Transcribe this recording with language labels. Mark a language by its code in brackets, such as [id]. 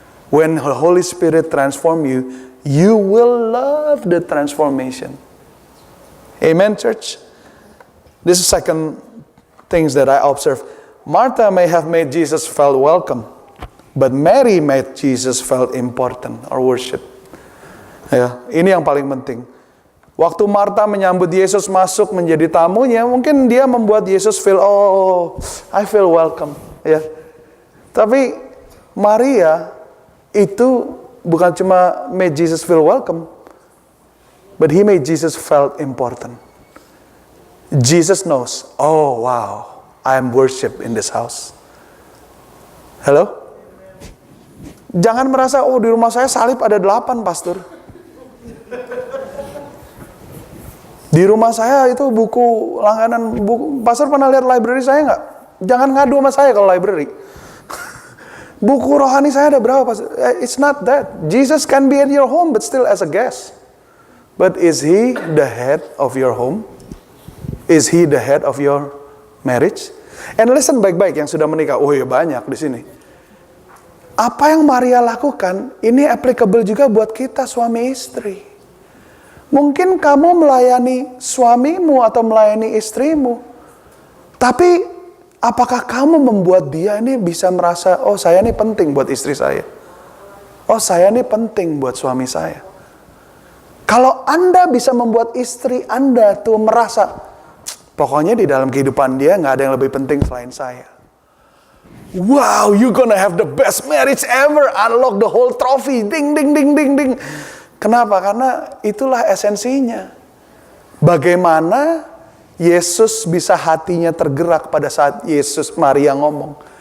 [en] When the Holy Spirit transform you, you will love the transformation. Amen, church? This is second things that I observe. Martha may have made Jesus felt welcome, but Mary made Jesus felt important or worship. [id] Ya, ini yang paling penting. Waktu Martha menyambut Yesus masuk menjadi tamunya, mungkin dia membuat Yesus [en] feel, oh, I feel welcome. [id] Ya, tapi Maria itu bukan cuma [en] made Jesus feel welcome, but he made Jesus felt important. Jesus knows, oh wow, I am worship in this house. [id] Hello? Jangan merasa, oh di rumah saya salib ada 8, pastor. Di rumah saya itu buku langganan buku. Pastor pernah lihat library saya nggak? Jangan ngadu sama saya kalau library. Buku rohani saya ada berapa, pastor? [en] It's not that. Jesus can be at your home but still as a guest. But is he the head of your home? Is he the head of your marriage? And listen [id] baik-baik yang sudah menikah. Oh ya, banyak di sini. Apa yang Maria lakukan, ini applicable juga buat kita suami istri. Mungkin kamu melayani suamimu atau melayani istrimu. Tapi apakah kamu membuat dia ini bisa merasa, oh saya ini penting buat istri saya. Oh saya ini penting buat suami saya. Kalau Anda bisa membuat istri Anda tuh merasa, pokoknya di dalam kehidupan dia gak ada yang lebih penting selain saya. [en] Wow, you gonna have the best marriage ever. Unlock the whole trophy. Ding, ding, ding, ding, ding. [id] Kenapa? Karena itulah esensinya. Bagaimana Yesus bisa hatinya tergerak pada saat Maria ngomong.